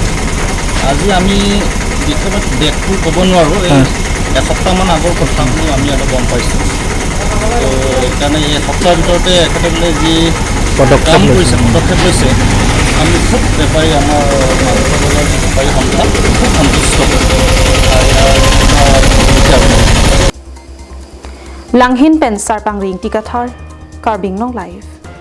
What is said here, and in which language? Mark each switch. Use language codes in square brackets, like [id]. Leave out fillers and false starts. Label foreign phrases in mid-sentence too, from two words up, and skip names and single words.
[as] আজি আমি বিশেষত ডেটটো ক'ব নোৱাৰোঁ এই এসপ্তাহমান আগৰ কথাখিনি আমি অলপ গম পাইছোঁ তো সেইকাৰণে এই এসপ্তাহৰ ভিতৰতে একেবাৰে যি কাম কৰিছে পদক্ষেপ লৈছে আমি খুব বেপাৰী আমাৰ বেপাৰী সন্থা খুব সন্তুষ্ট [mjw] Langhin pen sarpang ring tikathar karbing nong live